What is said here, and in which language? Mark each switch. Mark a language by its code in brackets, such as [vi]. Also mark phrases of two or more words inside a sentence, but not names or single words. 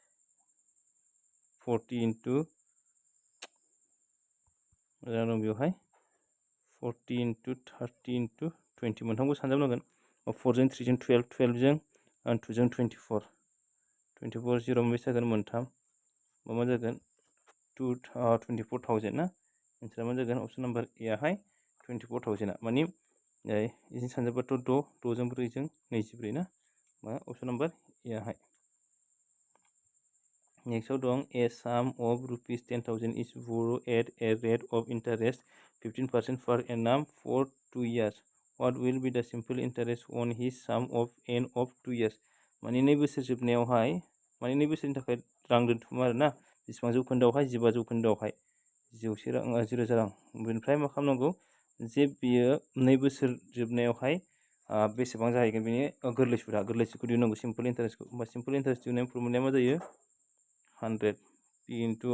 [brx] into मोजां दं बेवहाय 40 into 30 into 20 मोनथामखौ सानजाबनांगोन 4 जों 3 जों 12 12 जों 2 जों 24 24 0 बेसे जागोन मोनथाम मा जागोन 24,000 ना एन्सारा मा जागोन [en] option number A [brx] आहाय 24,000 माने इजों सानजाबाथ' 6 जों 4 जों 24 ना मा [en] option number A [brx] आहाय [en] नेक्स्टआव दं a sum of ₹10,000 is borrowed at a rate of interest 15% per annum for 2 years. What will be the simple interest on his sum of end of 2 years? [brx] माने 2 बोसोर जोबनायावहाय माने 2 बोसोरनि थाखाय रां दोनथुमो आरोना बेसेबां जौखोन्दोआवहाय 15 जौखोन्दोआवहाय 1,000 रां बेनिफ्राय मा खालामनांगौ जे बियो 2 बोसोर जोबनायावहाय बेसेबां जाहैगोन बेनि गोरलैसिखौ दिहुननांगौ सिम्पल इन्टारेस्टखौ होमबा [en] simple interest [brx] दिहुननायनि फर्मुलाया मा जायो 100 P ×